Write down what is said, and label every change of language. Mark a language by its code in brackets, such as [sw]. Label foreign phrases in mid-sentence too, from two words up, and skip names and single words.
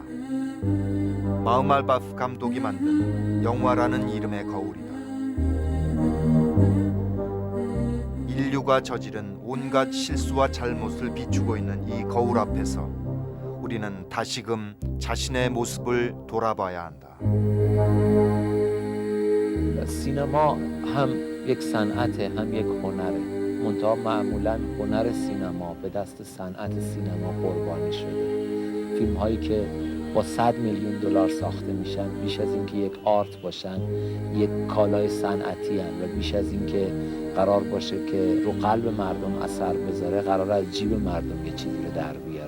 [ko] 마흐말바프 감독이 만든 영화라는 이름의 거울이다. 인류가 저지른 온갖 실수와 잘못을 비추고 있는 이 거울 앞에서 우리는 다시금 자신의 모습을 돌아봐야 한다. [fa] سینما هم یک صنعت هم یک هنره. منتها معمولا هنر سینما به دست صنعت سینما قربانی شده. فیلم هایی که با 100 میلیون دلار ساخته میشن بیش از اینکه یک آرت باشن یک کالای صنعتی هن و بیش از اینکه قرار باشه که رو قلب مردم اثر بذاره قرار از جیب مردم یه چیزی رو در بیاره.